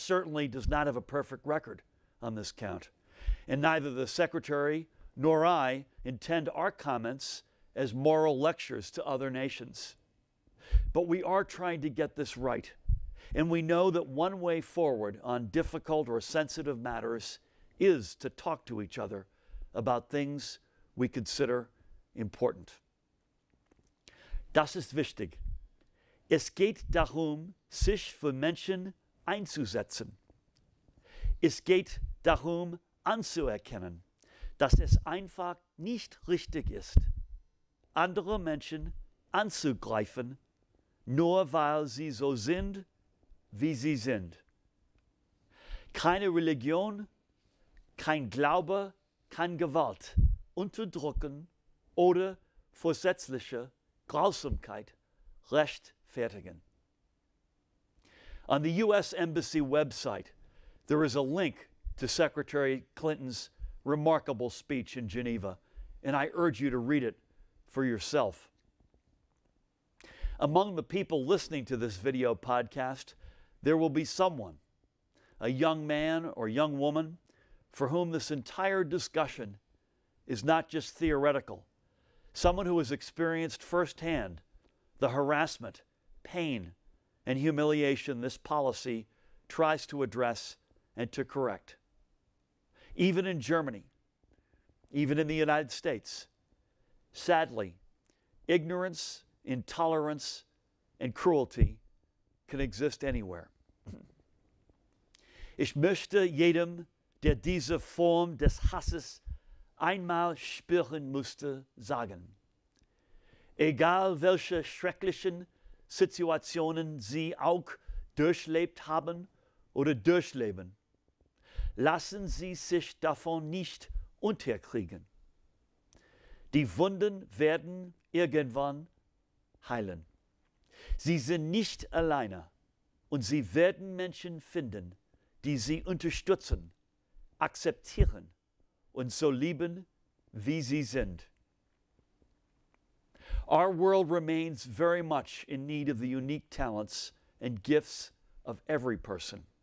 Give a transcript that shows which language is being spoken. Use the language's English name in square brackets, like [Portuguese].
[English] certainly does not have a perfect record on this count, and neither the Secretary nor I intend our comments as moral lectures to other nations. But we are trying to get this right, and we know that one way forward on difficult or sensitive matters is to talk to each other about things we consider important. [German] Das ist wichtig. Es geht darum, sich für Menschen einzusetzen. Es geht darum, anzuerkennen, dass es einfach nicht richtig ist, andere Menschen anzugreifen, nur weil sie so sind, wie sie sind. Keine Religion, kein Glaube kann Gewalt, Unterdrücken oder vorsätzliche Grausamkeit rechtfertigen. [English] On the U.S. Embassy website, there is a link to Secretary Clinton's remarkable speech in Geneva, and I urge you to read it for yourself. Among the people listening to this video podcast, there will be someone, a young man or young woman, for whom this entire discussion is not just theoretical, someone who has experienced firsthand the harassment, pain, and humiliation this policy tries to address and to correct. Even in Germany, even in the United States, sadly, ignorance, intolerance, and cruelty can exist anywhere. [German] Ich möchte jedem, der diese Form des Hasses einmal spüren musste, sagen: Egal welche schrecklichen Situationen Sie auch durchlebt haben oder durchleben, lassen Sie sich davon nicht unterkriegen. Die Wunden werden irgendwann heilen. Sie sind nicht alleine und Sie werden Menschen finden, die Sie unterstützen, akzeptieren und so lieben, wie sie sind. [English] Our world remains very much in need of the unique talents and gifts of every person.